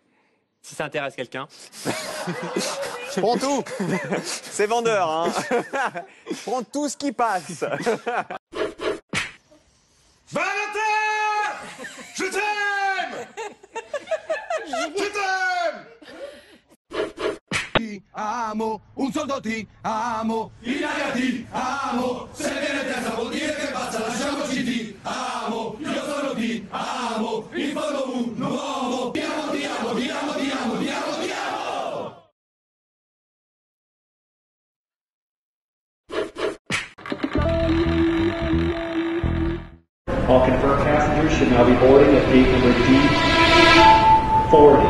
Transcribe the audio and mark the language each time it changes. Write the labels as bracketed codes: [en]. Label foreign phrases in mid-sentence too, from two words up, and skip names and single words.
[fr] Si ça intéresse quelqu'un. Je prends tout. C'est vendeur, hein. Je prends tout ce qui passe. Valentin! Je t'aime! Je t'aime! [it] Ti amo, un soldo ti amo, in aria ti amo, se viene terza vuol dire che basta, lasciamoci ti amo, io sono ti amo, in fondo un uomo, ti amo, ti amo, ti amo, ti amo, ti amo, ti amo! [en] All confirmed passengers should now be boarding at gate number D40.